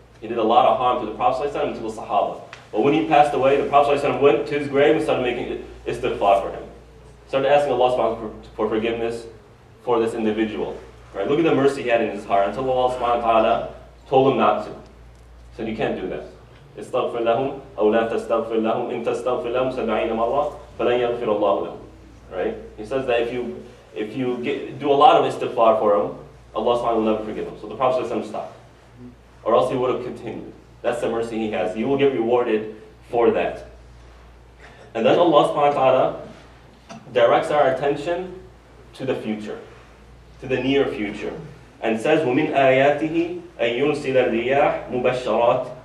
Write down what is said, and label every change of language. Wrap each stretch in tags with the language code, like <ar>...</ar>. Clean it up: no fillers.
<en>He did a lot of harm to the Prophet ﷺ and to the Sahaba. But when he passed away, the Prophet ﷺ went to his grave and started making istighfar for him. Started asking Allah subhanahu wa ta'ala for forgiveness for this individual. Right? Look at the mercy he had in his heart until Allah subhanahu wa ta'ala told him not to. He said, you can't do that.</en> <ar>استغفر لهم أو لا تستغفر لهم إن تستغفر لهم 70 مرة فلن يغفر الله لهم.</ar> <en>Right? He says that if you do a lot of istighfar for him, Allah subhanahu wa ta'ala will never forgive him. So the Prophet ﷺ stopped. Or else he would have continued. That's the mercy he has. You will get rewarded for that. And then Allah subhanahu wa ta'ala directs our attention to the future, to the near future, and says,</en> <ar>وَمِنْ آيَاتِهِ أَن يُرْسِلَ الرِّيَاحَ مُبَشَّرَاتٍ</ar>